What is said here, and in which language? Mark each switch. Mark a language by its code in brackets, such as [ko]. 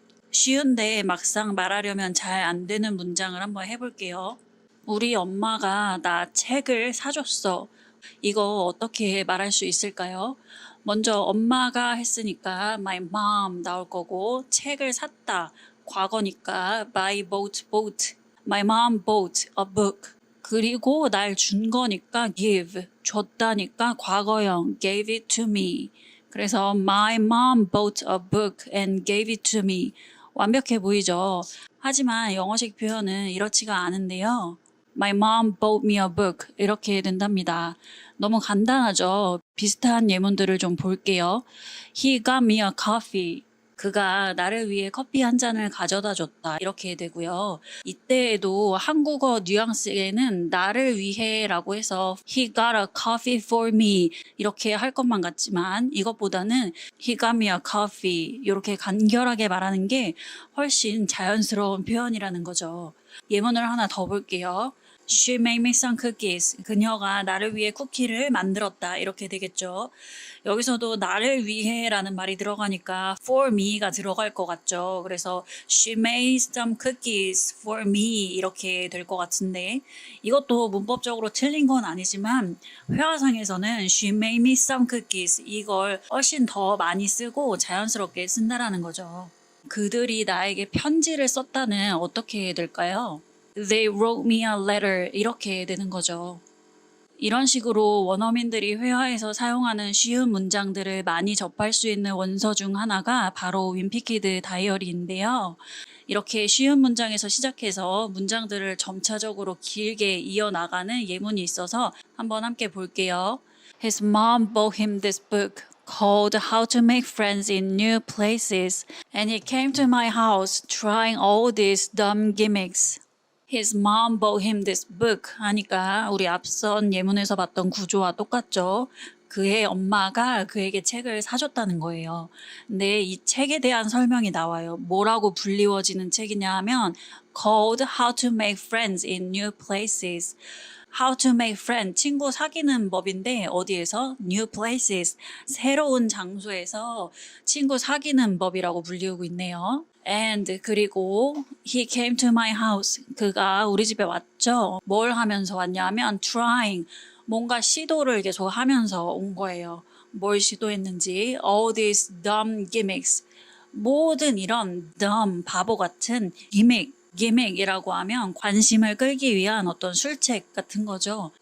[ko] 쉬운데 막상 말하려면 잘 안 되는 문장을 한번 해볼게요. 우리 엄마가 나 책을 사줬어. 이거 어떻게 말할 수 있을까요? 먼저 엄마가 했으니까 [en] my mom [ko] 나올 거고 책을 샀다. 과거니까 [en] my bought. My mom bought a book. [ko] 그리고 날 준 거니까 give. 줬다니까 과거형 [en] gave it to me. [ko] 그래서 [en] my mom bought a book and gave it to me. [ko] 완벽해 보이죠? 하지만 영어식 표현은 이렇지가 않은데요. [en] My mom bought me a book [ko] 이렇게 된답니다. 너무 간단하죠? 비슷한 예문들을 좀 볼게요. [en] He got me a coffee. [ko] 그가 나를 위해 커피 한 잔을 가져다 줬다. 이렇게 되고요. 이때에도 한국어 뉘앙스에는 나를 위해 라고 해서 [en] He got a coffee for me [ko] 이렇게 할 것만 같지만 이것보다는 [en] He got me a coffee [ko] 이렇게 간결하게 말하는 게 훨씬 자연스러운 표현이라는 거죠. 예문을 하나 더 볼게요. [en] She made me some cookies. [ko] 그녀가 나를 위해 쿠키를 만들었다. 이렇게 되겠죠. 여기서도 나를 위해라는 말이 들어가니까 [en] for me [ko] 가 들어갈 것 같죠. 그래서 [en] she made some cookies for me [ko] 이렇게 될 것 같은데 이것도 문법적으로 틀린 건 아니지만 회화상에서는 [en] she made me some cookies [ko] 이걸 훨씬 더 많이 쓰고 자연스럽게 쓴다라는 거죠. 그들이 나에게 편지를 썼다는 어떻게 될까요? [en] They wrote me a letter [ko] 이렇게 되는 거죠. 이런 식으로 원어민들이 회화에서 사용하는 쉬운 문장들을 많이 접할 수 있는 원서 중 하나가 바로 윈피키드 다이어리인데요. 이렇게 쉬운 문장에서 시작해서 문장들을 점차적으로 길게 이어나가는 예문이 있어서 한번 함께 볼게요. [en] His mom bought him this book called How to Make Friends in New Places and he came to my house trying all these dumb gimmicks. His mom bought him this book [ko] 하니까 우리 앞선 예문에서 봤던 구조와 똑같죠. 그의 엄마가 그에게 책을 사줬다는 거예요. 근데 이 책에 대한 설명이 나와요. 뭐라고 불리워지는 책이냐 하면 [en] called How to Make Friends in New Places. How to make friends, [ko] 친구 사귀는 법인데 어디에서? [en] New places, [ko] 새로운 장소에서 친구 사귀는 법이라고 불리우고 있네요. [en] And [ko] 그리고 [en] he came to my house, [ko] 그가 우리 집에 왔죠. 뭘 하면서 왔냐면 [en] trying, [ko] 뭔가 시도를 계속 하면서 온 거예요. 뭘 시도했는지 [en] all these dumb gimmicks, [ko] 모든 이런 [en] dumb, [ko] 바보 같은 기믹이라고 하면 관심을 끌기 위한 어떤 술책 같은 거죠.